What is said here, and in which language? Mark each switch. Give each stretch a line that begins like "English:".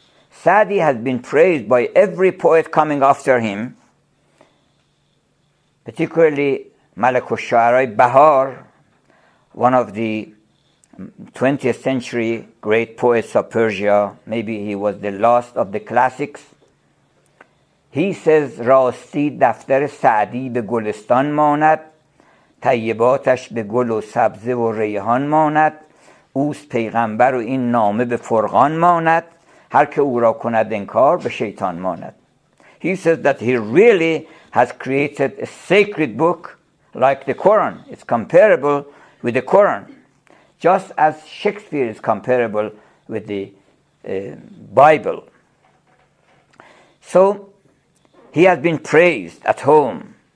English: Saadi has been praised by every poet coming after him, particularly Malik al-Shu'ara Bahar, one of the 20th century great poets of Persia. Maybe he was the last of the classics. He says,
Persian: راستی دفتر سعدی به گلستان ماند، طیباتش به گل و سبزه و ریحان ماند، اوست پیغمبر و این نامه به فرقان ماند، هر که او را کند انکار به شیطان ماند.
English: He says that he really has created a sacred book like the Quran. It's comparable with the Quran, just as Shakespeare is comparable with the Bible. So he has been praised at home.